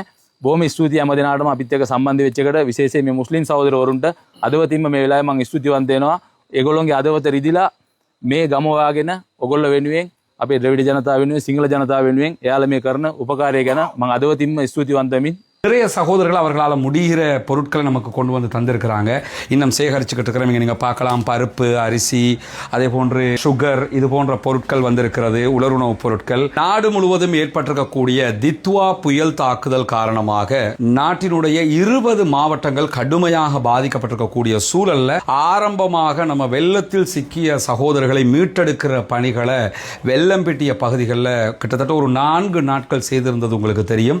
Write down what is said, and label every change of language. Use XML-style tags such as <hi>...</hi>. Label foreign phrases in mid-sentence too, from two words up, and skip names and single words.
<si>බොහොම ස්තුතියි හැම දිනාටම අපිත් එක්ක සම්බන්ධ වෙච්ච එකට, විශේෂයෙන් මේ මුස්ලිම් සහෝදරවරුන්ට අදවතින්ම මේ වෙලාවේ මම ස්තුතිවන්ත වෙනවා. ඒගොල්ලොන්ගේ අදවත රිදිලා මේ ගම වාගෙන ඔයගොල්ලෝ වෙනුවෙන්, අපේ ද්‍රවිඩ ජනතාව වෙනුවෙන්, සිංහල ජනතාව වෙනුවෙන් එයාලා මේ කරන උපකාරය ගැන මම අදවතින්ම ස්තුතිවන්ත වෙමින්</si> <ta>நிறைய சகோதரர்கள் அவர்களால் முடிகிற பொருட்களை நமக்கு கொண்டு வந்து தந்திருக்கிறாங்க. இன்னும் சேகரிச்சுக்கிட்டு இருக்கிறவங்க நீங்கள் பார்க்கலாம், பருப்பு, அரிசி, அதே போன்று சுகர், இது போன்ற பொருட்கள் வந்திருக்கிறது, உலருணவுப் பொருட்கள். நாடு முழுவதும் ஏற்பட்டிருக்கக்கூடிய தித்வா புயல் தாக்குதல் காரணமாக நாட்டினுடைய 20 மாவட்டங்கள் கடுமையாக பாதிக்கப்பட்டிருக்கக்கூடிய சூழல்ல ஆரம்பமாக நம்ம வெள்ளத்தில் சிக்கிய சகோதரர்களை மீட்டெடுக்கிற பணிகளை வெள்ளம்பிட்டிய பகுதிகளில் கிட்டத்தட்ட ஒரு 4 நாட்கள் செய்திருந்தது உங்களுக்கு தெரியும்.</ta>